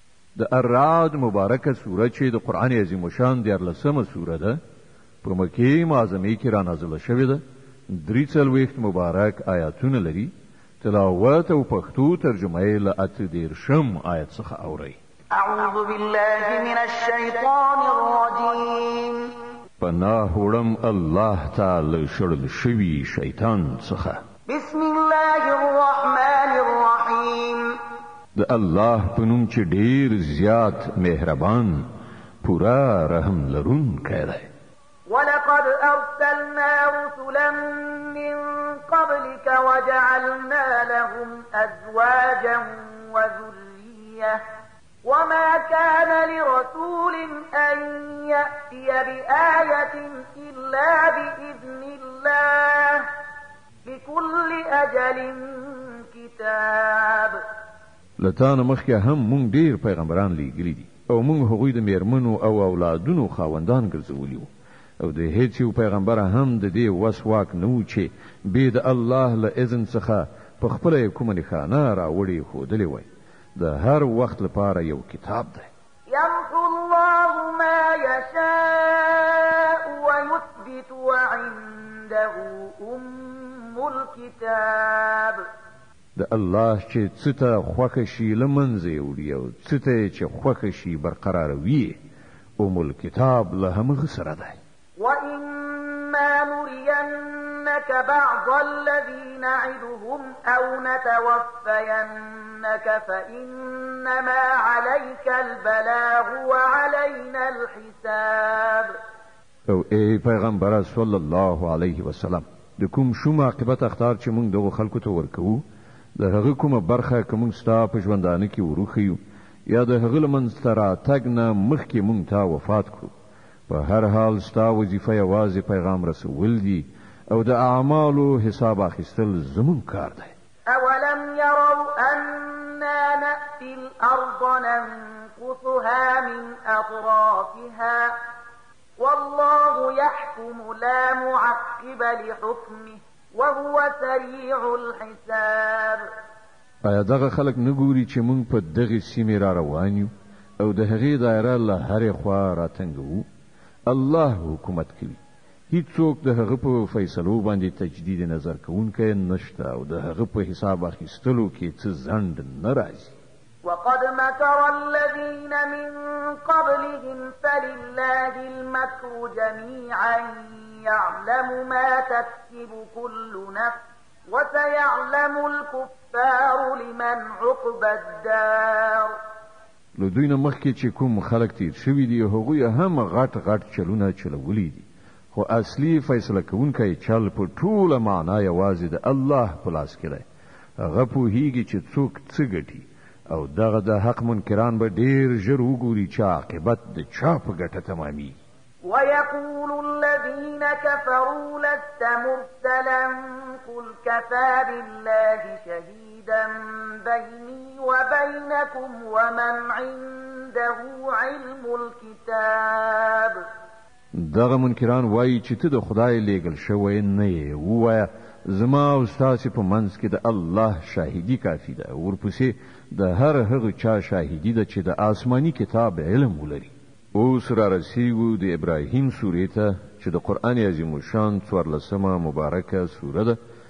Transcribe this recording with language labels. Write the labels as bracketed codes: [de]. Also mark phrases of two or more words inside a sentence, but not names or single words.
[ps] د الرعد مبارکه سوره چې د قرآن عظیم شان 14مه سوره ده په مکې معظمه کې را نازله شوې ده. 43 مبارک آیاتونه لري. تلاوت او پښتو ترجمه یې له 18 آیت څخه اورئ. [ar] اعوذ بالله من الشیطان الرجیم. [ps] پناه وړم الله تعالی شړل شوي شیطان څخه. [ar] بسم الله الرحمن الرحیم. [ps] د الله په نوم چې ډیر زیات مهربان پورا رحم لرونکی دی. [ar] ولقد أرسلنا رسلا من قبلك وجعلنا لهم أزواجا وذرية وما كان لرسول أن يأتي بآية إلا بإذن الله لكل أجل كتاب. [ps] لتان مخکې هم مونږ ډیر پیغمبران لیږلي دي او مونږ هغوی د میرمنو او اولادونو خاوندان ګرځولي وو او د هیڅ یو پیغمبر هم د دې وس واک نه و چې بې د الله له اذن څخه په خپله کومه نښانه راوړې ښودلې وای. د هر وخت لپاره یو کتاب دی. [ar] يمحو الله ما يشاء ويثبت وعنده أم الكتاب. [ps] د الله چې څه ته خوښه شي له منځه یې وړي او څه ته چې خوښه شي برقراروي الکتاب له همغه سره دی. [ar] وإما نرينك بعض الذي نعدهم أو نتوفينك فإنما عليك البلاغ وعلينا الحساب. [ps] او ای پیغمبر [ar] صلی الله علیه وسلم [ps] د کوم شوم عاقبت اختار چې موږ دغه خلکو ته ورکوو د هغه کومه برخه که موږ ستا په ژوندانه کې وروښیو یا د هغه له منځته راتګ نه مخکې موږ ته وفات کړو. په هر حال ستا وظیفه یوازې پیغام رسول دي او د اعمالو حساب اخیستل زموږ کار دی. [ar] اولم يروا أنا نأتي الأرض ننقصها من أطرافها والله يحكم لا معقب لحكمه وهو سريع الحساب. [ps] آیا دغه خلک نه ګوري چې موږ په دغه سیمې را روان یو او د هغې دایره له هرې خوا راتنګوو؟ الله حکومت کوي. هیڅوک د هغه په فیصلو باندې تجدید نظر کوونکی نشته او د هغه په حساب اخیستلو کې څه ځنډ نه راځي. [ar] وقد مكر الذين من قبلهم فلله المكر جميعا يعلم ما تكسب كل نفس وسيعلم الكفار لمن عقبى الدار. [ps] له دوی نه مخکې چې کوم خلک تیر شوي دي هغوی هم غټ غټ چلونه چلولی دي خو اصلي فیصله کوونکی چل په ټوله معنا یوازې د الله په لاس کې دی. هغه پوهیږي چې څوک څه ګټي او دغه د حق منکران به ډیر ژر وګوري چې عاقبت د چا په ګټه تمامي. [ar] ويقول الذين كفروا لست مرسلا قل كفى بالله شهيدا بيني وبينكم ومن عنده علم الكتاب. [ps] دغه منکران وایي چې ته د خدای لیږل شوی نه یې. ووایه زما او ستاسې په منځ کې د الله شاهدي کافي ده. ورپسې د هر هغه چا شاهدي ده چې د آسماني کتاب علم ولري. اوس را رسیږو د ابراهیم سورې ته چې د قرآن عظیم الشان 14مه مبارکه سوره ده.